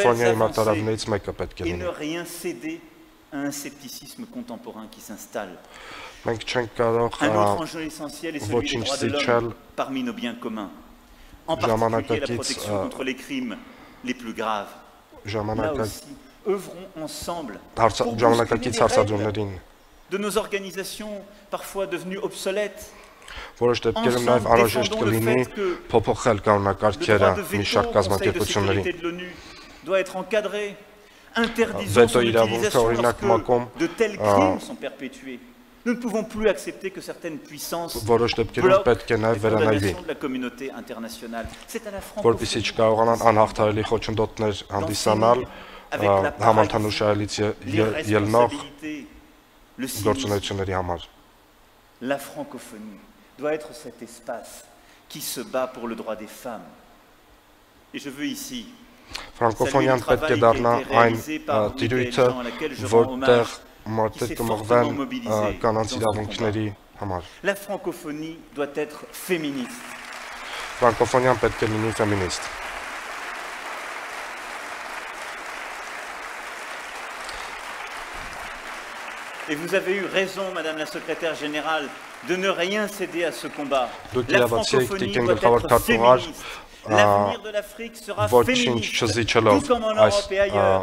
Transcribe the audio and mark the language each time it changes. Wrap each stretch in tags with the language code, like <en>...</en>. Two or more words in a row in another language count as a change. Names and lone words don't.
<hy>ֆրանկոֆոնիայի</hy> <fr>avancées</fr> <hy>մարտահրավերներից մեկը պետք է</hy> <fr>et ne</fr> <hy>լինի։</hy> <fr>rien céder à un scepticisme contemporain qui s'installe.</fr> <hy>Մենք չենք կարող</hy> <fr>Un autre enjeu essentiel est celui des droits de l'homme parmi nos biens communs. En particulier la protection contre les crimes les plus graves. Là aussi, œuvrons ensemble pour</fr> <hy>ժամանակակից</hy> <fr>bousculer les règles</fr> <hy>հարցադրումներին</hy> <fr>de nos organisations parfois devenues obsolètes.</fr> <hy>որոշ դեպքերում նաև անհրաժեշտ կլինի փոփոխել կանոնակարգերը մի շարք կազմակերպությունների։</hy> <fr>Doit être encadré. Interdisons</fr> <hy>Վետո</hy> <fr>son</fr> <hy>իրավունքը</hy> <fr>utilisation</fr> <hy>օրինակ մակում</hy> <fr>lorsque de tels crimes sont perpétués. Nous ne pouvons plus accepter que certaines puissances</fr> <hy>որոշ դեպքերում</hy> <fr>bloquent</fr> <hy>պետք է</hy> <fr>les</fr> <hy>նաև վերանայվի,</hy> <fr>condamnations de la communauté internationale. C'est à la</fr> <hy>որպեսզի</hy> <fr>francophonie</fr> <hy>չկարողանան անհաղթահարելի խոչընդոտներ հանդիսանալ համընդհանուր շահերից ելնող</hy> <fr>l'irresponsabilité, le cynisme.</fr> <hy>գործունեությունների համար։</hy> <fr>La francophonie doit être cet espace qui se bat pour le droit des femmes, Et je veux ici</fr> <hy>Ֆրանկոֆոնիան պետք է դառնա այն տիրույթը, որտեղ մարդիկ կմղվեն կանանց իրավունքների համար։</hy> <fr>La francophonie doit être féministe.</fr> <hy>Ֆրանկոֆոնիան պետք է լինի ֆեմինիստ։</hy> <fr>Et vous avez eu raison, Madame la Secrétaire Générale, de ne rien céder à ce combat. La francophonie doit être féministe. L'avenir de l'Afrique sera féministe, tout comme en Europe et ailleurs.</fr>